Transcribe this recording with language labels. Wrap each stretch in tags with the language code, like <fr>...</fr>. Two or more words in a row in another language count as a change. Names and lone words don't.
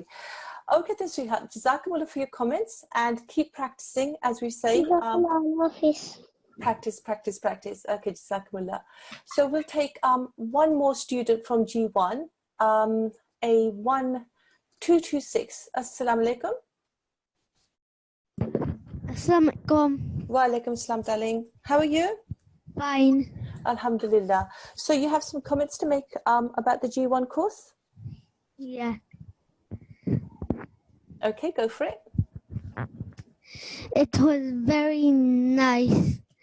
<en>Okay then, sweetheart. Jazakumullah for your comments, and keep practicing, as we say. Practice, practice, practice. Okay, Jazakumullah. So we'll take one more student from G1, A1226.</en> <ar>السلام عليكم. السلام عليكم. وعليكم السلام,</ar> <en>darling. How are you? Fine. Alhamdulillah. So you have some comments to make about the G1 course? Yeah. Okay, go for it. It was very nice.</en>